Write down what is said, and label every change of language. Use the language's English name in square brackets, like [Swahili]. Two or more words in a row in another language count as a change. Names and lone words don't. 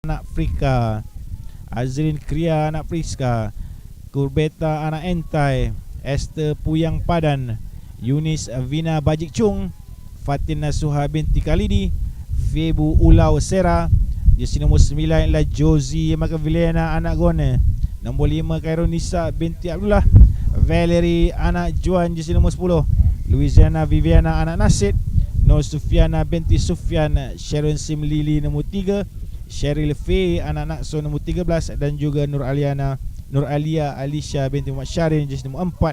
[Malay] anak Frika, Azrin Kria anak Friska, Kurbeta anak Entai, Esther Puyang Padan, Yunis Vina Bajik Chung, Fatina Suha binti Khalidi, Febu Ulau Sera. Jersey nombor 9 ialah Josie Makavilena anak Gone. Nombor 5 Kaironisa binti Abdullah, Valerie anak Juan. Jersey nombor 10 Louisiana Viviana anak Nasid, Nur Sufiana binti Sufyan, Sharon Sim Lili nombor 3, Cheryl Faye anak Nakso nombor 13, dan juga Nur Alia Alicia binti Muhammad Syarin jersey nombor 4.